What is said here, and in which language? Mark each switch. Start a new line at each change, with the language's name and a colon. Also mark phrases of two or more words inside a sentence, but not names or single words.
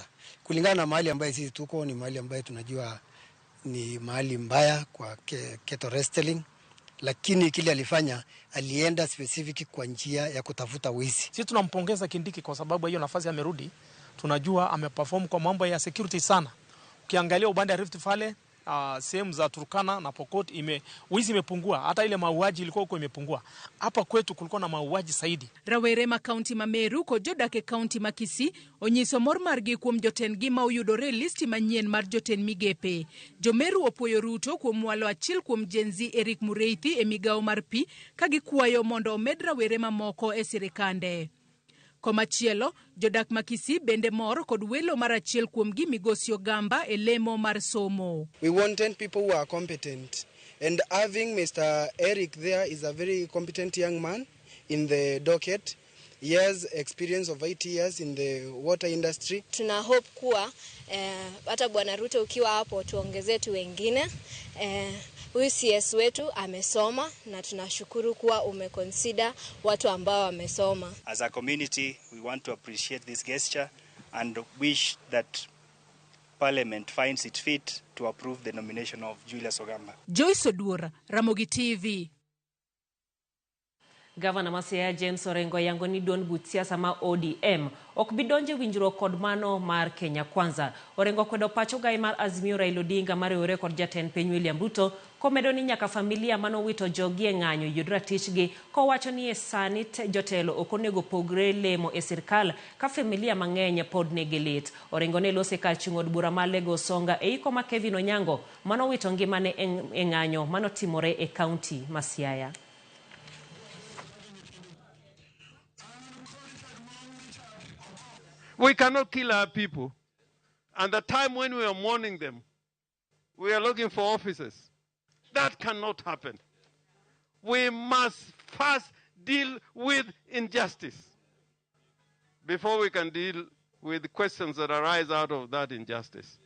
Swahili: Kulingana na mahali ambaye sisi tuko, ni mahali ambaye tunajua ni mahali mbaya kwa
English: cattle wrestling,
Swahili: lakini kile alifanya, alienda specific kwa njia ya kutafuta wizi. Sisi tunampongeza Kindiki kwa sababu hiyo nafasi amerudi. Tunajua ameperform kwa mambo ya security sana. Ukiangalia upande wa Rift Valley, sehemu za Turkana na Pokot wizi imepungua, hata ile mauaji ilikuwa huko imepungua. Hapa kwetu kulikuwa na mauaji zaidi.
Luo (Kenya and Tanzania): Rawere ma kaunti ma Meru ko jodak e kaunti ma Kisii onyiso mor margi kuom jotend gi ma oyudore listi manyien mar jotend migepe. Jomeru opwoyo Ruto kuom walo achiel kuom Gen Z Eric Mureithi e migao mar pi, ka gikwayo mondo omed rawere mamoko e sirikande. Komachielo, jodak ma Kisii bende mor kod welo mar achiel kuom gi Migosi Ogamba e lemo mar somo.
English: We want 10 people who are competent, and having Mr. Eric there is a very competent young man in the docket. He has experience of 8 years in the water industry.
Swahili: Tuna hope kuwa hata Bwana Ruto ukiwa hapo tuongezee tu wengine. Huyu CS wetu amesoma na tunashukuru kuwa umeconsider watu ambao wamesoma.
English: As a community, we want to appreciate this gesture and wish that Parliament finds it fit to approve the nomination of Julius Ogamba. Joyce Oduor, Ramogi TV.
Luo (Kenya and Tanzania): Gavana ma Siaya James Orengo yango ni duond buch siasa ma ODM ok bidonje winjruok kod mano mar Kenya Kwanza. Orengo kwedo pacho gai mar Azimio Raila Odinga mariwore kod jatend piny William Ruto komedo ni nyaka familia mano wito jogi e ng'anyo yud ratichgi kowacho ni e sani jotelo ok onego pogre lemo e sirkal ka familia mang'eny pod nigi lit. Orengo ne lose kar chung' od bura mar Lagos Songa e iko ma Kevin Onyango mano wito ngimane e ng'anyo mano timore e kaunti ma Siaya.
English: We cannot kill our people. And the time when we are mourning them, we are looking for officers. That cannot happen. We must first deal with injustice before we can deal with the questions that arise out of that injustice.